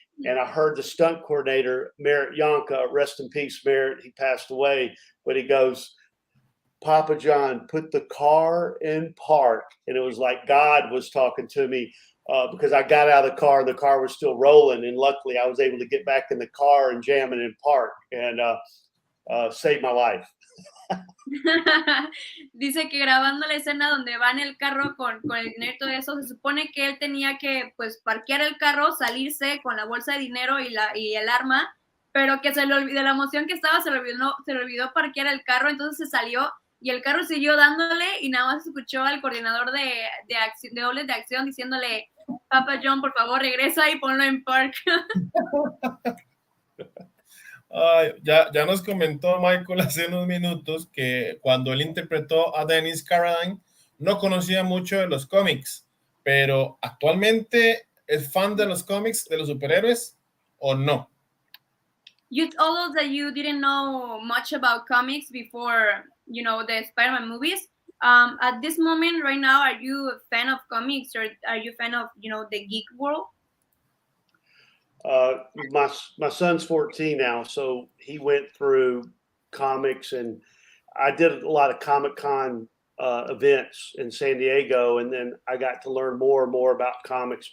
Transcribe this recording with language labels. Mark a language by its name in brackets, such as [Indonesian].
[English] And I heard the stunt coordinator, Merritt Yonka, rest in peace, Merritt, he passed away, but he goes, Papajohn, put the car in park. And it was like God was talking to me because I got out of the car was still rolling. And luckily I was able to get back in the car and jam it in park and saved my life. [Spanish] Dice que grabando la escena donde va en el carro con el dinero y todo eso, se supone que él tenía que pues parquear el carro, salirse con la bolsa de dinero y el arma, pero que se le olvidó, de la emoción que estaba, se le olvidó parquear el carro, entonces se salió y el carro siguió dándole y nada más escuchó al coordinador de dobles de acción diciéndole, Papajohn, por favor, regresa y ponlo en park. Ay, ya nos comentó Michael hace unos minutos que cuando él interpretó a Dennis Carradine no conocía mucho de los cómics, pero actualmente es fan de los cómics, de los superhéroes, ¿o no? [English] You told us that you didn't know much about comics before, the Spider-Man movies. At this moment, right now, are you a fan of comics or are you a fan of, the geek world? My son's 14 now, so he went through comics, and I did a lot of Comic-Con events in San Diego, and then I got to learn more and more about comics.